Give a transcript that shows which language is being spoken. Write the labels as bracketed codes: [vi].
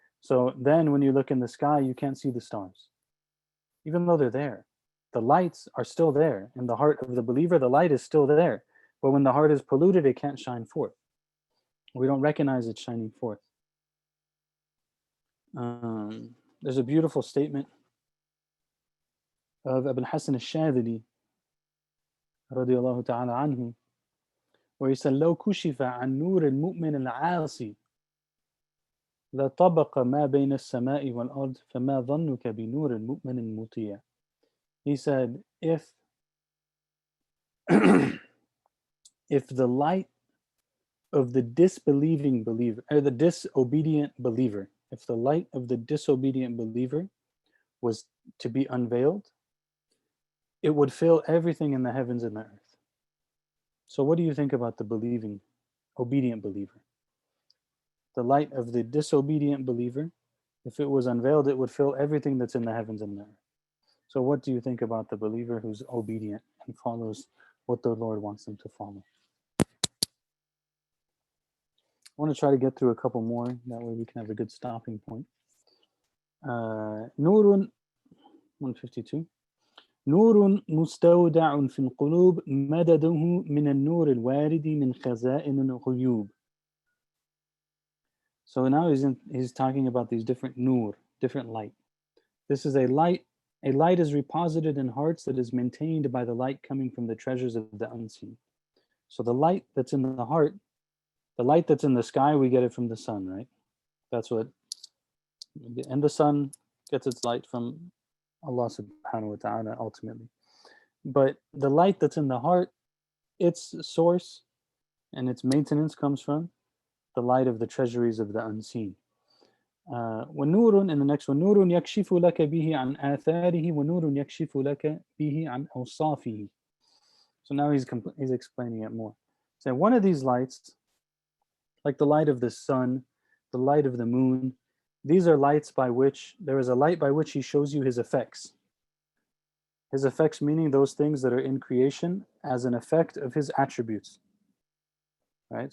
[en] So then when you look in the sky, you can't see the stars, even though they're there. The lights are still there. In the heart of the believer, the light is still there. But when the heart is polluted, it can't shine forth. We don't recognize it shining forth. There's a beautiful statement of Ibn Hassan al-Shadhili radiallahu ta'ala anhu, where he said, [ar] لو كشف عن نور المؤمن العاصي لطبق ما بين السماء والأرض فما ظنك بنور المؤمن المطيع. [en] He said, if the light of the disbelieving believer, or the disobedient believer, if the light of the disobedient believer was to be unveiled, it would fill everything in the heavens and the earth. So what do you think about the believing, obedient believer? The light of the disobedient believer, if it was unveiled, it would fill everything that's in the heavens and the earth. So what do you think about the believer who's obedient and follows what the Lord wants them to follow? I want to try to get through a couple more, that way we can have a good stopping point. Nurun 152. [ar] نور مستودع في القلوب مدده من النور الوارد من خزائن الغيوب. [en] So now he's talking about these different nur, different light. This is a light. A light is reposited in hearts that is maintained by the light coming from the treasures of the unseen. So the light that's in the heart, the light that's in the sky, we get it from the sun, right? That's what, and the sun gets its light from Allah subhanahu wa ta'ala ultimately. But the light that's in the heart, its source and its maintenance comes from the light of the treasuries of the unseen. [ar] ونور, [en] in the next one, [ar] نور يكشف لك به عن آثاره ونور يكشف لك به عن أوصافه. [en] So now he's explaining it more. So one of these lights, like the light of the sun, the light of the moon, these are lights by which, there is a light by which he shows you his effects. His effects meaning those things that are in creation as an effect of his attributes. Right?